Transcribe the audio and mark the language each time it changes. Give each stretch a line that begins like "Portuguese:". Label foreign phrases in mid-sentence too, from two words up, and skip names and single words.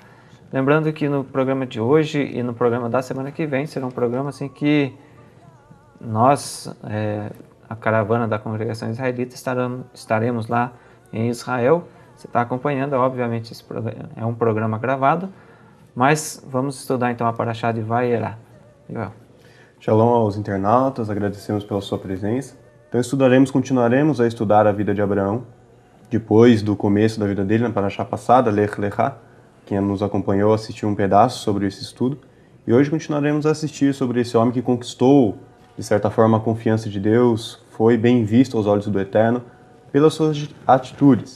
Portuguese: Lembrando que no programa de hoje e no programa da semana que vem será um programa assim que nós, a caravana da congregação israelita, estaremos lá em Israel. Você está acompanhando, obviamente esse programa é um programa gravado, mas vamos estudar então a Parashá de Vayera. Yoel. Shalom aos internautas, agradecemos pela sua presença. Então continuaremos a estudar a vida de Abraão, depois do começo da vida dele, na Parashá passada, Lech Lechá. Quem nos acompanhou assistiu um pedaço sobre esse estudo. E hoje continuaremos a assistir sobre esse homem que conquistou, de certa forma, a confiança de Deus, foi bem visto aos olhos do Eterno pelas suas atitudes.